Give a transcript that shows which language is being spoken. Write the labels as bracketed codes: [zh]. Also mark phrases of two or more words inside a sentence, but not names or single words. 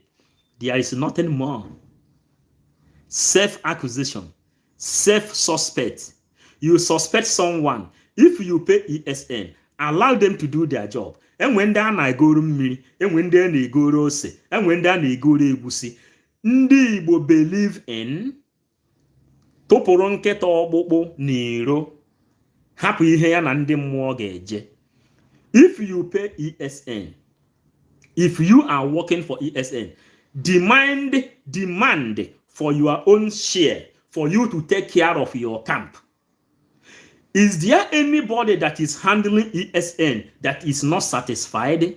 [en] There is nothing more. Self-accusation, self-suspect. You suspect someone. If you pay ESN, allow them to do their job. And when they are go mmiri, and when they go ose, and when they go egusi, [ig] ndị Igbo [en] believe in [ig] tụpụrụ nkịta ọkpụkpụ n'iro, hapụ ihe ya na ndị mmụọ ga-eje. [en] If you pay ESN, if you are working for ESN, demand for your own share, for you to take care of your camp. Is there anybody that is handling ESN that is not satisfied?